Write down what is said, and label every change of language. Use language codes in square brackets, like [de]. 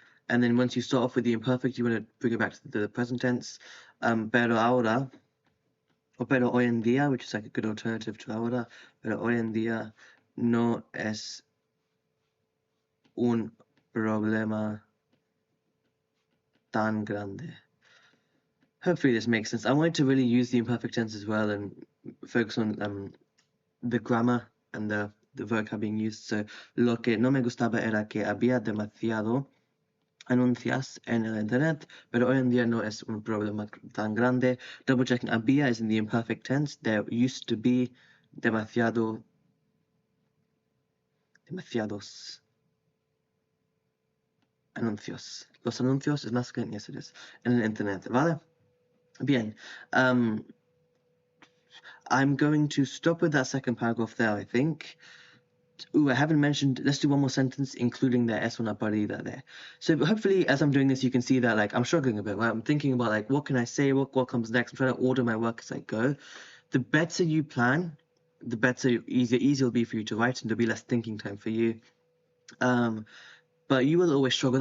[en] And then once you start off with the imperfect, you want to bring it back to the present tense. [es] Pero ahora, o pero hoy en día, [en] which is like a good alternative to [es] ahora, pero hoy en día no es un problema tan grande. [en] Hopefully this makes sense. I wanted to really use the imperfect tense as well and focus on the grammar and the vocab being used. So, [es] lo que no me gustaba era que había demasiado anuncios en el internet, pero hoy en día no es un problema tan grande. [en] Double checking, había is in the imperfect tense. There used to be [es] demasiados anuncios. Los anuncios [en] is masculine, yes it is, [es] en el internet, ¿vale? Bien. [en] I'm going to stop with that second paragraph there, I think. Ooh, I haven't mentioned, let's do one more sentence, including the [es] S una parida [en] there. So hopefully, as I'm doing this, you can see that, like, I'm struggling a bit, right? I'm thinking about, like, what can I say? What comes next? I'm trying to order my work as I go. The better you plan, the better, easier it'll be for you to write, and there'll be less thinking time for you. But you will always struggle.